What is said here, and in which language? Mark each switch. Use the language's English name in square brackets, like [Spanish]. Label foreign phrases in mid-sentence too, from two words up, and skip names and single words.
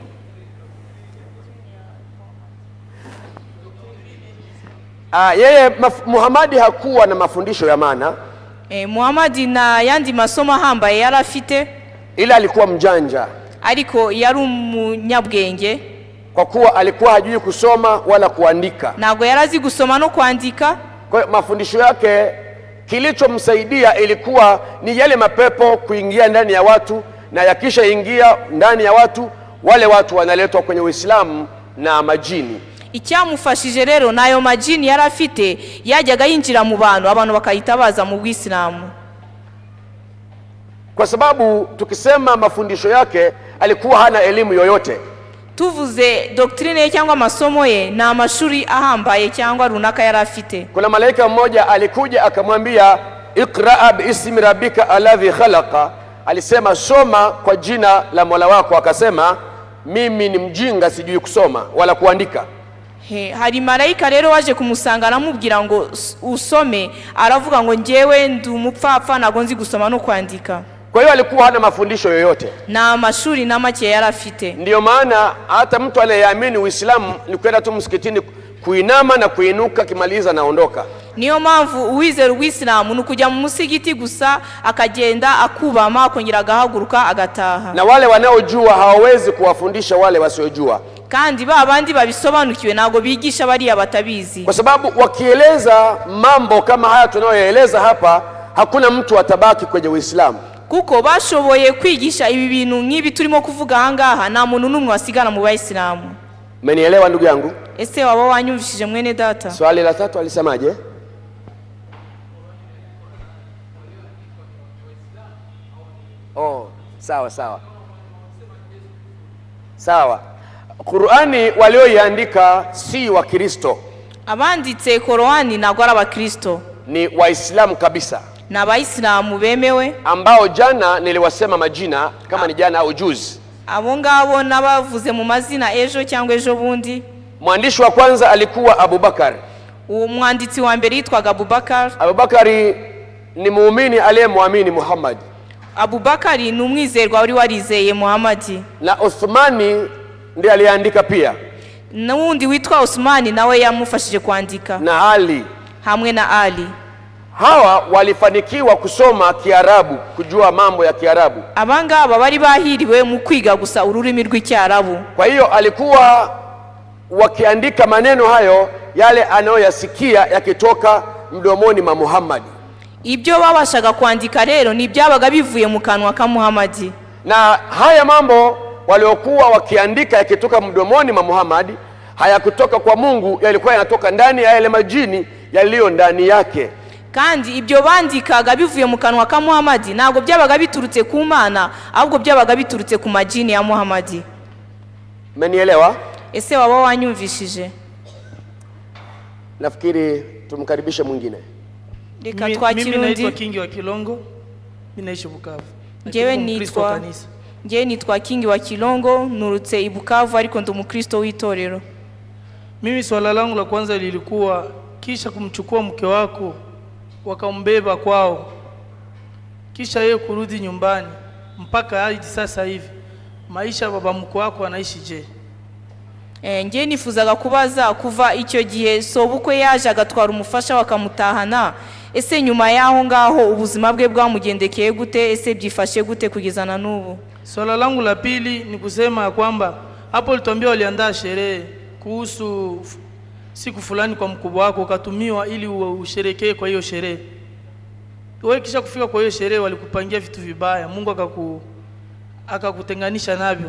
[Swahili] Yeye Muhammad hakuwa na mafundisho ya maana. [Kinyarwanda] Muhammad na yandi masomo ahambaye yari afite, [Swahili] ila alikuwa mjanja. [Kinyarwanda] ariko yari umunyabwenge, [Swahili] kwa kuwa alikuwa hajui kusoma wala kuandika. [Kinyarwanda] ntabwo yari azi gusoma no kwandika. [Swahili] Kwa hiyo mafundisho yake kilichomsaidia ilikuwa ni yale mapepo kuingia ndani ya watu, na yakisha ingia ndani ya watu, wale watu wanaletwa kwenye Uislamu na majini. [Kinyarwanda] Icyamufashije rero nayo majini yari afite yajyaga yinjira mu bantu, abantu bakahita baza mu Islamu. [Swahili] Kwa sababu tukisema mafundisho yake alikuwa hana elimu yoyote. [Kinyarwanda] Tuvuze doctrine ye cyangwa masomo ye na amashuri ahambaye cyangwa runaka yari afite. [Swahili] Kuna malaika mmoja alikuja akamwambia [Arabic] اقرأ باسم ربك الذي خلق, [Swahili] alisema soma kwa jina la Mola wako. Akasema mimi ni mjinga, sijui kusoma wala kuandika. [Kinyarwanda] Hari malaika rero waje kumusanga namubwira ngo usome, aravuga ngo njewe ndi umupfapfa ntago nzi gusoma no kwandika. [Swahili] Kwa hiyo alikuwa hana mafundisho yoyote [Kinyarwanda] na amashuri na make yari afite. [Swahili] Ndio maana hata mtu anayeamini Uislamu ni kwenda tu msikitini kuinama na kuinuka, kimaliza naondoka. [Kinyarwanda] Niyo mpamvu uwizera Uislamu nukujya mu musigiti gusa akagenda akubama akongera agahaguruka agataha. [Swahili] Na wale wanaojua hawawezi kuwafundisha wale wasiojua, [Kinyarwanda] kandi babandi babisobanukiwe nago bigisha bari abatabizi, [Swahili] kwa sababu wakieleza mambo kama haya tunayoeleza hapa, hakuna mtu atabaki kwenye Uislamu. [Kinyarwanda] Kuko bashoboye kwigisha ibi bintu nk'ibi turimo kuvuga ahangaha, nta muntu numwe wasigana mu Bayisilamu. [Swahili] Umenielewa ndugu yangu? [Kinyarwanda] Ese waba wanyumvishije mwene data? [Swahili] Swali la 3 alisemaje? Oh, sawa. Qur'ani walioiandika si wa Kristo. [Kinyarwanda] Abanditse Qur'ani ntabwo ari abakristo, [Swahili] ni Waislamu kabisa. [Kinyarwanda] Na Bayisilamu bemewe, [Swahili] ambao jana niliwasema majina kama ni jana au juzi. [Kinyarwanda] Abo ngabo nabavuze mu mazina ejo cyangwa ejo bundi. [Swahili] Mwandishi wa kwanza alikuwa Abubakar. [Kinyarwanda] Umwanditsi wa mbere yitwaga Abubakar. [Swahili] Abubakari ni muumini aliyemwamini Muhammad. [Kinyarwanda] Abubakari ni umwizerwa wari warizeye Muhammad. [Swahili] Na Uthmani ndiye aliandika pia. [Kinyarwanda] Na wundi witwa Uthmani nawe yamufashije kwandika. [Swahili] Na Ali. [Kinyarwanda] Hamwe na Ali. [Swahili] Hawa walifanikiwa kusoma Kiarabu, kujua mambo ya Kiarabu. [Kinyarwanda] Abangaba bari bahiriwe mu kwiga gusa ururimi rw'Icyarabu. [Swahili] Kwa hiyo alikuwa wakiandika maneno hayo yale anayoyasikia yakitoka mdomoni mwa Muhammad. [Kinyarwanda] Ibyo babashaga kwandika rero ni byabaga bivuye mu kanwa ka Muhammad. [Swahili] Na haya mambo waliokuwa wakiandika yakitoka mdomoni mwa Muhammad hayakutoka kwa Mungu, yalikuwa yanatoka ndani ya yale majini yaliyo ndani yake. [Kinyarwanda] Kandi ibyo bandikaga bivuye mu kanwa ka Muhammad ntabwo byabaga biturutse ku Mana, ahubwo byabaga biturutse ku majini ya Muhammad. [Swahili] Mmenielewa? [Kinyarwanda] Ese waba wanyumvishije? [Swahili] Nafikiri tumkaribishe mwingine. Mimi naitwa Kingi wa Kilongo, mimi naishi Bukavu. [Kinyarwanda] Njewe nitwa Kingi wa Kilongo, nurutse i Bukavu ariko ndi umukristo w'itorero. [Swahili] Mimi swala langu la kwanza lilikuwa kisha kumchukua mke wako wakambeba kwao, kisha yeye kurudi nyumbani mpaka hadi sasa hivi maisha baba mko wako anaishi je? [Kinyarwanda] Nje nifuzaga kubaza kuva icyo gihe sobukwe yaje agatwara umufasha wakamutahana, ese nyuma yaho ngaho ubuzima bwe bwamugendekeye gute, ese byifashe gute kugeza na n'ubu? [Swahili] Swala langu la pili ni kusema kwamba hapo ulituambia waliandaa sherehe kuhusu siku fulani kwa mkubwa wako ukatumiwa ili usherekee kwa hiyo sherehe. Wewe kisha kufika kwa hiyo sherehe walikupangia vitu vibaya, Mungu akakutenganisha navyo.